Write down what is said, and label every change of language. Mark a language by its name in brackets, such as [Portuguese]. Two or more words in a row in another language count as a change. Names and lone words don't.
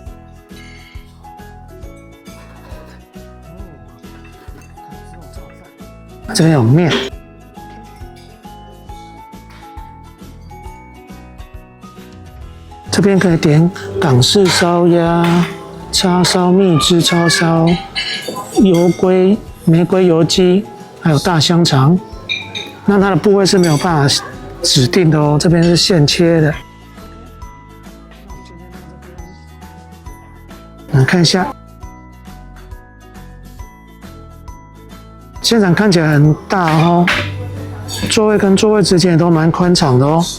[Chinese] 這邊有麵。這邊可以點港式燒鴨、叉燒、蜜汁叉燒、油龜、玫瑰油雞，還有大香腸。那它的部位是沒有辦法指定的哦，這邊是現切的。来看一下，現場看起来很大哦，座位跟座位之間也都蠻寬敞的哦。